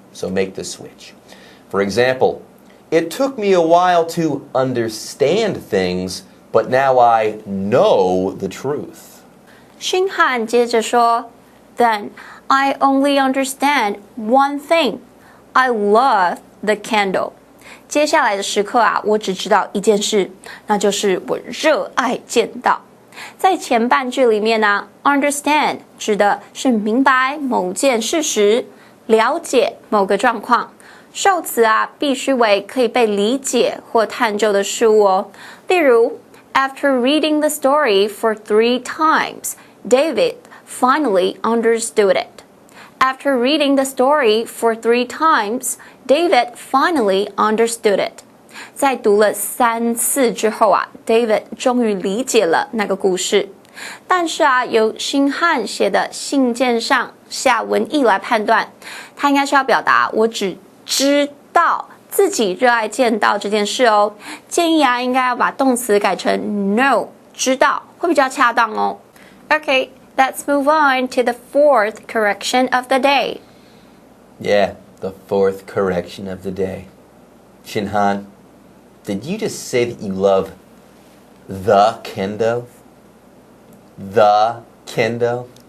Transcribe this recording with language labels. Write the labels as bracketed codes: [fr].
[en] So make the switch. For example, it took me a while to understand things, but now I know the truth. [zh] 星汉接着说 [en] Then I only understand one thing. I love the candle. [zh] 接下来的时刻啊，我只知道一件事，那就是我热爱剑道。在前半句里面呢 ，understand 指的是明白某件事实，了解某个状况。受词啊，必须为可以被理解或探究的事物哦。例如，After reading the story for 3 times, David finally understood it. After reading the story for 3 times, David finally understood it. 在读了3次之后啊 ， [en] David [zh] 终于理解了那个故事。但是啊，由星汉写的信件上下文意来判断，他应该是要表达我只知道自己热爱剑道这件事哦。建议啊，应该要把动词改成 know 知道，会比较恰当哦。 [en] Okay, let's move on to the 4th correction of the day. Yeah, the 4th correction of the day. Shinhan, did you just say that you love the kendo? The kendo?